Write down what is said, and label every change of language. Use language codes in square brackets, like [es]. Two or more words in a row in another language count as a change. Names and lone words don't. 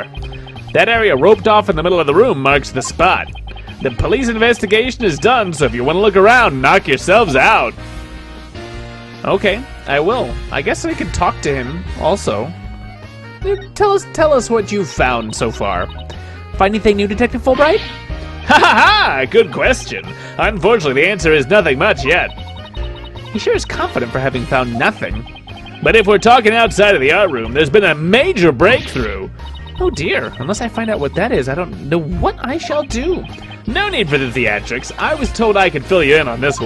[en] That area roped off in the middle of the room marks the spot. The police investigation is done, so if you want to look around, knock yourselves out. Okay, I will. I guess I could talk to him also. Tell us what you've found so far. Find anything new, Detective Fullbright? Ha ha ha! Good question. Unfortunately, the answer is nothing much yet. He sure is confident for having found nothing. But if we're talking outside of the art room, there's been a major breakthrough. Oh dear, unless I find out what that is, I don't know what I shall do. No need for the theatrics. I was told I could fill you in on this one.